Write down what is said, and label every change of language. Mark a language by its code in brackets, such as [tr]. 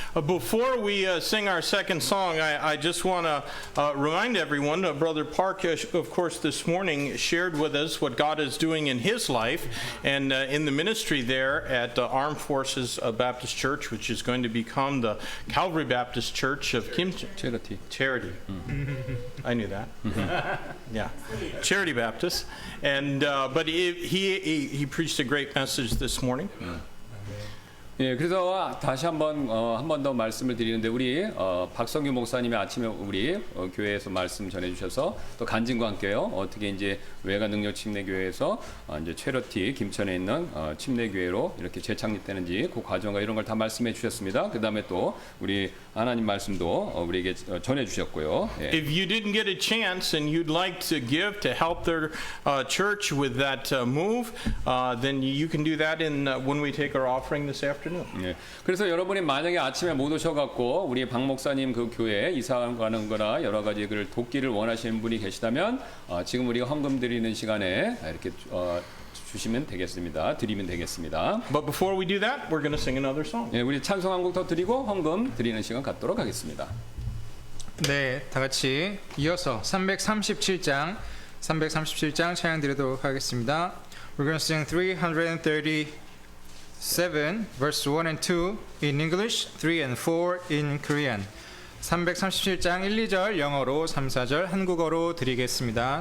[en] Before we sing our second song, I just want to remind everyone, Brother Park, of course, this morning shared with us what God is doing in his life and in the ministry there at Armed Forces Baptist Church, which is going to become the Calvary Baptist Church of Kim Charity. I knew that. Yeah, Charity Baptist. And but he preached a great message this morning. [ko] 예, 그래서 다시 한 번 더 말씀을 드리는데 우리 박성규 목사님이 아침에 우리 교회에서 말씀 전해주셔서 또 간증과 함께요 어떻게 이제 외가 능력 침례교회에서 이제 체러티 김천에 있는 침례교회로 이렇게 재창립되는지 그 과정과 이런 걸 다 말씀해 주셨습니다. 그 다음에 또 우리 하나님 말씀도 우리에게 전해주셨고요. 예. [en] If you didn't get a chance and you'd like to give to help their church with that move, then you can do that when we take our offering this afternoon. [ko] 예. 그래서 여러분이 만약에 아침에 못 오셔갖고 우리 박 목사님 그 교회 이사 가는 거나 여러 가지 그 돕기를 원하시는 분이 계시다면 지금 우리가 헌금 드리는 시간에 이렇게 주시면 되겠습니다. 드리면 되겠습니다. [en] But before we do that, we're going to sing another song. [ko] 예, 우리 찬송 한 곡 더 드리고 헌금 드리는 시간 갖도록 하겠습니다. 네, 다 같이 이어서 337장 찬양 드리도록 하겠습니다. [en] We're going to sing 337 verse 1 and 2 in English, 3 and 4 in Korean. [ko] 337장 1, 2절 영어로 3, 4절 한국어로 드리겠습니다.